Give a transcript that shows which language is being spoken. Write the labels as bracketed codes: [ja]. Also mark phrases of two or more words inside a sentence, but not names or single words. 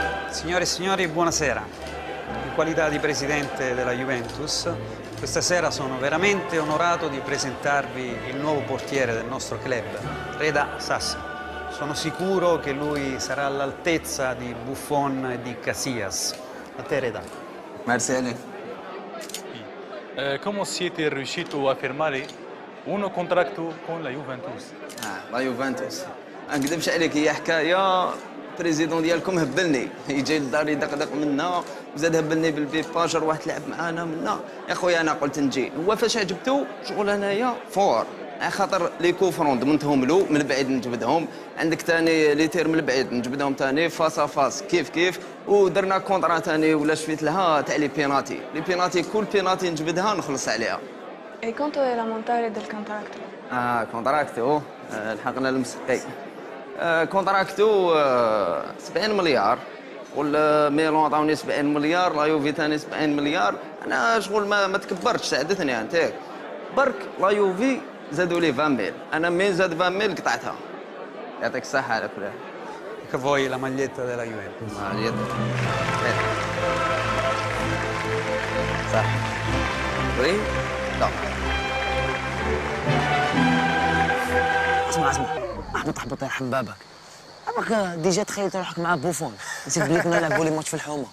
[it] Signore e signori, buonasera. In qualità di presidente della Juventus, questa sera sono veramente onorato di presentarvi il nuovo portiere del nostro club, Reda Sassi. Sono sicuro che lui sarà all'altezza di Buffon e di Casillas. A te, Reda. [fr] Merci Alec. [it] Come siete riusciti a firmare un contratto con la Juventus? [ar] لا يوفنتوس ما نكذبش عليك، هي حكايه بريزيدون ديالكم هبلني، يجي للدار يدقدق منا وزاد هبلني بالبيباجر، واحد لعب معانا منا. يا خويا انا قلت نجي، هو فاش عجبتو شغل انايا فور، خاطر [fr] les coups francs [ar] ضمنتهم له من بعيد نجبدهم، عندك ثاني [fr] les tirs [ar] من بعيد نجبدهم ثاني فاس فاس كيف ودرنا كونطرا ثاني ولا شفيت لها تاع [fr] les penaltys [ar] كل بيناتي نجبدها نخلص عليها. [it] E quanto è l'ammontare del contratto? [ar] كونتراكتو لحقنا المسقي. كونتراكتو 70 مليار، والميلون عطاوني 70 مليار، لا يوفي ثاني 70 مليار. انا شغل ما تكبرتش، ساعدتني انت برك. لا يوفي زادوا لي 20 ميل، انا مين زاد 20 ميل قطعتها. يعطيك الصحة على كل حال. [it] Che vuoi la maglietta della Juventus? [ar] اليد صح. [fr] oui là [ar] اسمع احبط يرحم بابك. اباك ديجا تخيلت روحك مع بوفون، نسيت بلي كنا نلعبوا [fr] les matchs [ar] في الحومه.